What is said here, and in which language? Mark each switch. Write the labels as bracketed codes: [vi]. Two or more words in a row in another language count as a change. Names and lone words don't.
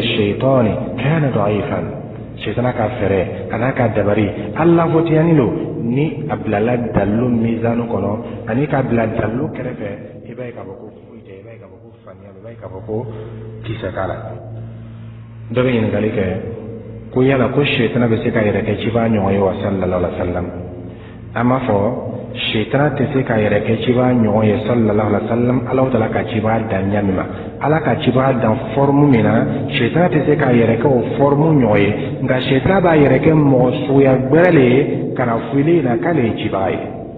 [ar] الشيطان كان ضعيفا [bm] sitana ka fɛrɛ a n'a ka dabari lanfotiyani lo ni a bilala dalilu mizanu kɔnɔ ani ka bila dalilu kɛrɛfɛ i b'a ye k'a fɔ ko foyi tɛ i b'a ye k'a fɔ ko faniya i b'a ye k'a fɔ ko kisɛ k'a la dɔ bɛ ɲininkali kɛ ko yala ko sitana bɛ se ka yɛrɛ kɛ cibaa ɲɔgɔn ye wa [ar] صلى الله عليه وسلم [bm] an b'a fɔ sitana tɛ se ka yɛrɛ kɛ cibaa ɲɔgɔn ye [ar] صلى الله عليه وسلم [bm] Alahu Taala ka cibaa dan ɲa min ma ala ka cibaa dan forme min na sitana tɛ se ka yɛrɛ kɛ o forme ɲɔgɔn ye nka sitana b'a yɛrɛ kɛ mɔgɔ suguya gbɛrɛ le ye ka na fili na k'ale ye cibaa ye